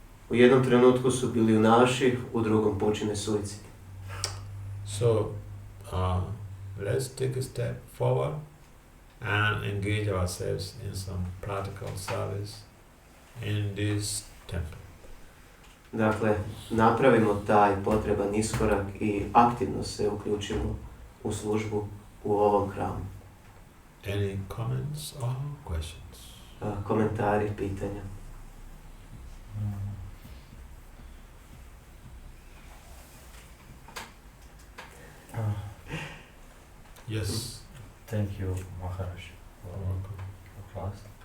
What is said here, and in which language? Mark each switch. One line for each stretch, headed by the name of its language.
Croatian: U jednom trenutku su bilionaši, u drugom počine suicid.
English: So, let's take a step forward and engage ourselves in some practical service in this temple.
Croatian: Dakle, napravimo taj potreban iskorak i aktivno se uključimo u službu u ovom hramu.
English: Any comments or questions?
Croatian: Komentari, pitanja.
English: Yes. Thank you, Maharaj, for class.